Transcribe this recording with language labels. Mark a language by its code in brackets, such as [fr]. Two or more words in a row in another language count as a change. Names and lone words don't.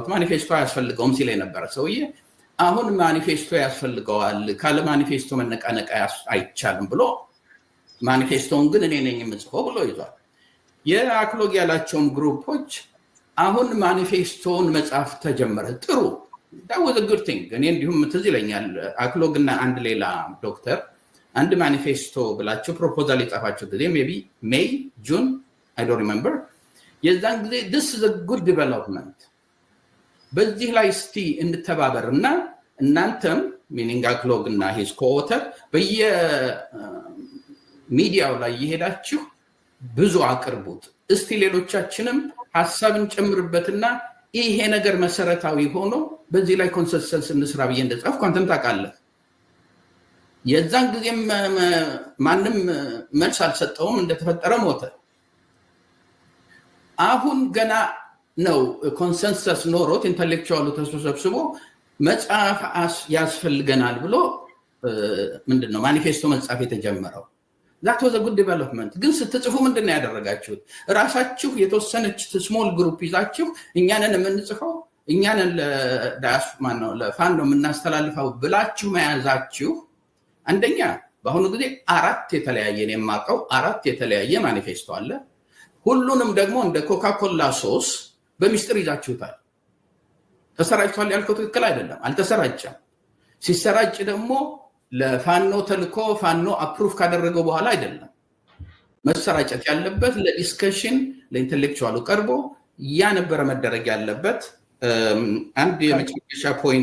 [am] ማኒፌስቶ አያስፈልገውም ሲል የነበረ ሰውዬ አሁን ማኒፌስቶ ያስፈልገዋል፣ ካለ ማኒፌስቶ መነቃነቅ አይቻልም ብሎ ማኒፌስቶውን ግን እኔ ነኝ የምጽፈው ብሎ ይዟል። የአክሎግ ያላቸውም ግሩፖች አሁን ማኒፌስቶውን መጻፍ ተጀመረ። ጥሩ [en] that was a good thing። [am] እኔ እንዲሁም ትዝ ይለኛል አክሎግ እና አንድ ሌላ ዶክተር አንድ ማኒፌስቶ ብላቸው ፕሮፖዛል የጻፋቸው ጊዜ [en] maybe May June I don't remember። [am] የዛን ጊዜ [en] this is a good development [am] በዚህ ላይ እስቲ እንተባበር እና እናንተም ሚኒንግ አክሎግ እና [en] his co-author [am] በየሚዲያው ላይ የሄዳችሁ ብዙ አቅርቡት፣ እስቲ ሌሎቻችንም ሀሳብን ጨምርበትና ይሄ ነገር መሰረታዊ ሆኖ በዚህ ላይ ኮንሰንሰስ እንስራ ብዬ እንደጻፍኩ አንተም ታውቃለህ። የዛን ጊዜም ማንም መልስ አልሰጠውም፣ እንደተፈጠረ ሞተ። አሁን ገና ነው ኮንሰንሰስ ኖሮት ኢንተሌክቹዋሉ ተሰብስቦ መጽሐፍ ያስፈልገናል ብሎ ምንድነው ማኒፌስቶ መጽሐፍ የተጀመረው። [en] that was a good development። [am] ግን ስትጽፉ ምንድነው ያደረጋችሁት? ራሳችሁ የተወሰነች [en] small group [am] ይዛችሁ እኛንን የምንጽፈው እኛንን ለፋኖ የምናስተላልፈው ብላችሁ መያዛችሁ አንደኛ በአሁኑ ጊዜ 4 የተለያየ ነው የማውቀው 4 የተለያየ ማኒፌስቶ አለ። ሁሉንም ደግሞ እንደ ኮካኮላ ሶስ በሚስጥር ይዛችሁታል። ተሰራጭቷል ያልከው ትክክል አይደለም፣ አልተሰራጨም። ሲሰራጭ ደግሞ ለፋኖ ተልኮ ፋኖ አፕሩቭ ካደረገው በኋላ አይደለም መሰራጨት ያለበት፣ ለዲስከሽን ለኢንተሌክቹዋሉ ቀርቦ ያ ነበረ መደረግ ያለበት። አንድ የመጨረሻ ፖይንት